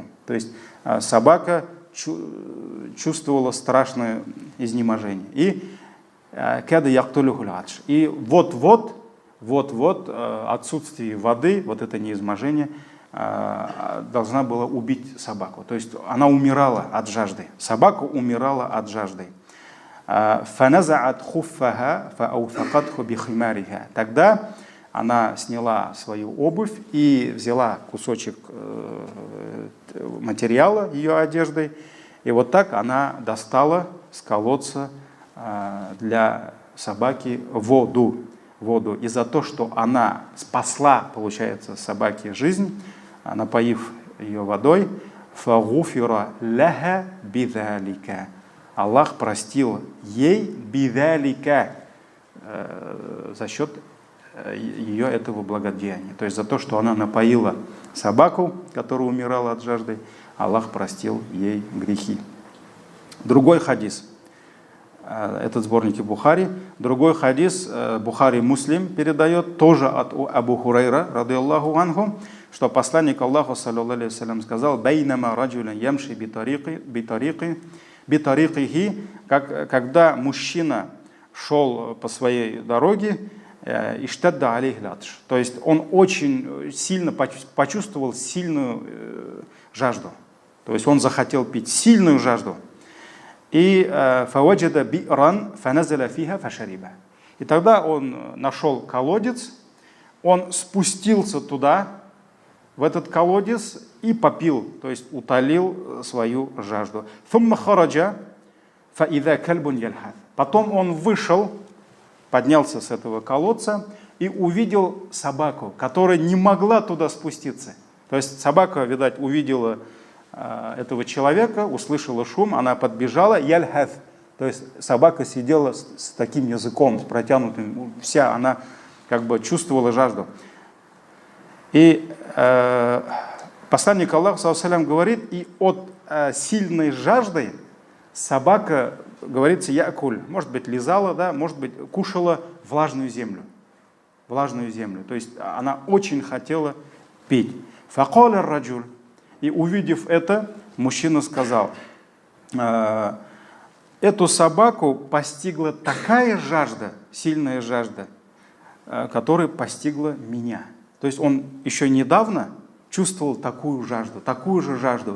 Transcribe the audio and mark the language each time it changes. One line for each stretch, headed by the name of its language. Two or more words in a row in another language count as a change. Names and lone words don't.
Russian: То есть собака чувствовала страшное изнеможение. И вот-вот отсутствие воды, вот это неизможение, должна была убить собаку. То есть она умирала от жажды. Собака умирала от жажды.
Arabic: فَنَزَعَتْ خُفَّهَا فَأَوْثَقَتْهُ بِخِمَارِهَا.
Russian: Тогда она сняла свою обувь и взяла кусочек материала ее одеждой, и вот так она достала с колодца для собаки воду. И за то, что она спасла, получается, собаке жизнь, напоив ее водой,
Arabic: فَغُفِرَ لَهَا بِذَلِكَ.
Russian: Аллах простил ей бидалика за счет ее этого благодеяния. То есть за то, что она напоила собаку, которая умирала от жажды, Аллах простил ей грехи. Другой хадис. Этот сборник Бухари. Другой хадис Бухари Муслим передает, тоже от Абу Хурайра,
Arabic: رضي الله عنه,
Russian: что посланник Аллаха,
Arabic: صلى الله عليه وسلم,
Russian: сказал:
Arabic: بينما رجل يمشي بطريقه»,
Russian: когда мужчина шел по своей дороге,
Arabic: اشتد عليه العطش,
Russian: то есть он очень сильно почувствовал сильную жажду, то есть он захотел пить сильную жажду.
Arabic: И فوجد بئرا فنزل فيها فشرب.
Russian: И тогда он нашел колодец, он спустился туда, в этот колодец, и попил, то есть утолил свою жажду.
Arabic: ثم خرج فإذا كلب يلهث.
Russian: Потом он вышел, поднялся с этого колодца и увидел собаку, которая не могла туда спуститься. То есть собака, видать, увидела этого человека, услышала шум, она подбежала, яльхат. То есть собака сидела с таким языком, с протянутым, вся она как бы чувствовала жажду. И посланник Аллаха,
Arabic: صلى الله عليه وسلم,
Russian: говорит, и от сильной жажды собака, говорится, якуль, может быть, лизала, да, может быть, кушала влажную землю. Влажную землю. То есть она очень хотела пить.
Arabic: فقال الرجل.
Russian: И увидев это, мужчина сказал: эту собаку постигла такая жажда, сильная жажда, которая постигла меня. То есть он еще недавно чувствовал такую же жажду.